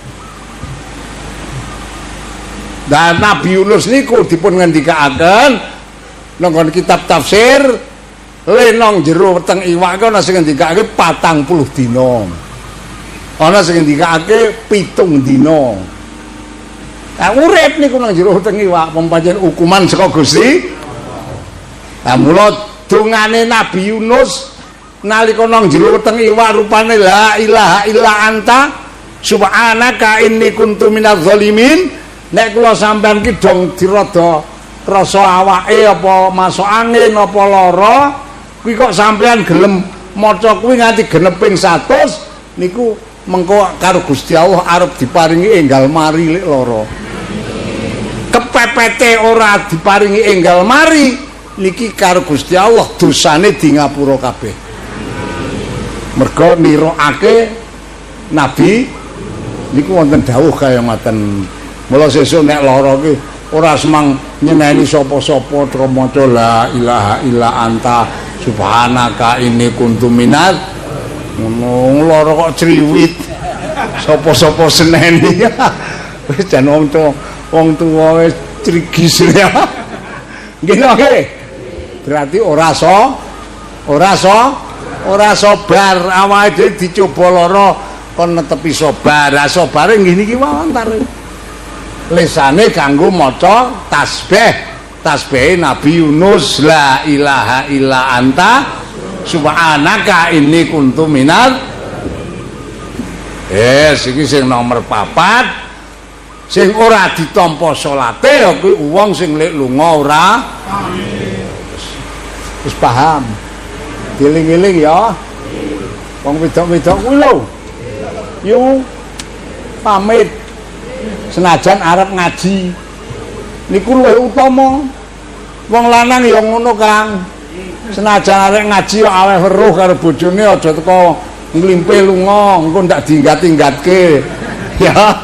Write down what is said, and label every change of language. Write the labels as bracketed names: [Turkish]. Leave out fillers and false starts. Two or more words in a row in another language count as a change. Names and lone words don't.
[Javanese] Dan Nabi Yunus niku dipun ngendikaaken nang kitab tafsir lenong jero weteng iwak ana sing ngendikake 40 dina. Ana sing ngendikake 7 dina. Nah, urip niku nang jero weteng iwak pancen hukuman saka Gusti. Lah mula dongane Nabi Yunus nalika nang jero weteng iwak rupane [Arabic] لا إله إلا أنت سبحانك إني كنت من الظالمين. [Javanese] Nek kula sampean ki dong dirada rasa awake apa masuk angin apa lara kuwi kok sampean gelem maca kuwi nganti geneping 100 niku mengko karo Gusti Allah arep diparingi enggal mari lek lara. Kepepete ora diparingi enggal mari niki karo Gusti Allah dosane di ngapura kabeh. Mergo nirokake Nabi niku wonten dawuh kaya ngoten. Mula sesuk nek lara ki ora semang nyeneni sapa-sapa terus maca [Arabic] لا إله إلا أنت سبحانك إني كنت من [Javanese] ngono lara kok criwit sapa-sapa seneni wis jan wong tuwa wis trigis ya nggih berarti ora sabar awake dhewe dicoba lara kon netepi sabar sabare nggih niki mawon tare lesane kanggo maca tasbih Nabi Yunus [Arabic] لا إله إلا أنت سبحانك إني كنت من [Javanese] iki sing nomor 4 sing ora ditampa salate ya kuwi wong sing lek lunga ora wis paham dieling-eling ya wong wedok-wedok kuwi lho yo pamit senajan arep ngaji niku luwih utama wong lanang ya ngono Kang senajan arep ngaji ya aweh weruh karo bojone aja teko nglimpe lunga engko ndak diinggat-inggatke ya.